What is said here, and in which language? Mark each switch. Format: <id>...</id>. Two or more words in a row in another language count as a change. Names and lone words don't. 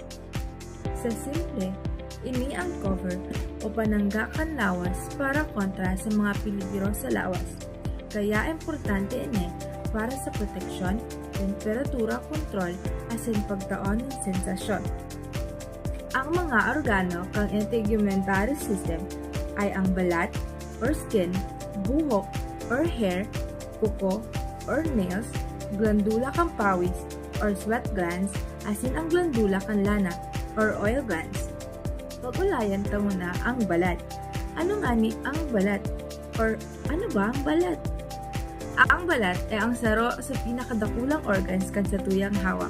<bik>Sa simple, ini ang cover o pananggakan lawas para kontra sa mga peligro sa lawas. Kaya importante ini para sa proteksyon, temperatura kontrol, asin pagtaon ng sensasyon. Ang mga organo kang</bik> <en>integumentary system</en> <bik>ay ang balat or skin, buhok or hair, kuko or nails, glandula kang pawis or</bik> <en>sweat glands,</en> <bik>asin ang glandula kang lana or</bik> <en>oil glands.</en> <bik>Pag-ulayan ta muna ang balat. Ano nga ni ang balat? Or ano ba ang balat? Ang balat ay ang saro sa pinakadakulang organs kan sa tuyang hawak.</bik>